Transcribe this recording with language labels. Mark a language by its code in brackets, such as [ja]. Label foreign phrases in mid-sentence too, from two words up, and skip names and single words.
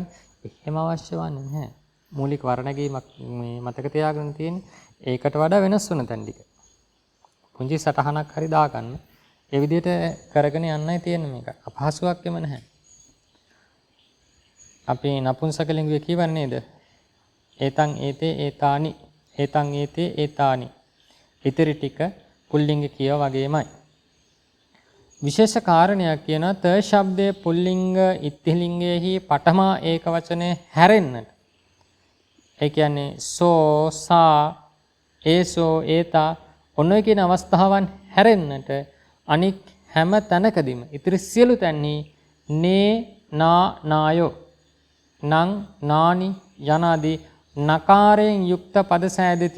[si] එහෙම අවශ්‍ය වන්නේ නැහැ. මූලික වර්ණගීමක් මේ මතක තියාගන්න තියෙන්නේ. ඒකට වඩා වෙනස් වෙන තැන් ටික. පුංචි සටහනක් හරි දාගන්න. ඒ විදිහට කරගෙන යන්නයි තියෙන්නේ මේක. අපහසුයක් එම නැහැ. අපි නපුංසකලිංගුවේ කියවන්නේ නේද? [pi] ඒතං ඒතේ ඒතානි ඒතං ඒතේ ඒතානි. [si] ඉතිරි ටික පුල්ලිංග කියව වගේමයි. විශේෂ කාරණයක් කියනවා ත ශබ්දයේ පුල්ලිංග ඉත්තිලිංගයේහි පඨමා ඒක වචනේ හැරෙන්නට. ඒ කියන්නේ [pi] සෝ සා ඒසෝ ඒතා [si] ඔන්න කියන අවස්ථාවන් හැරෙන්නට අනික් හැම තැනකදීම ඉතිරි සියලු තැන්හි [pi] නේ නා නායෝ නං නානි [si] යනාදී නකාරයෙන් යුක්ත පද සෑදෙති.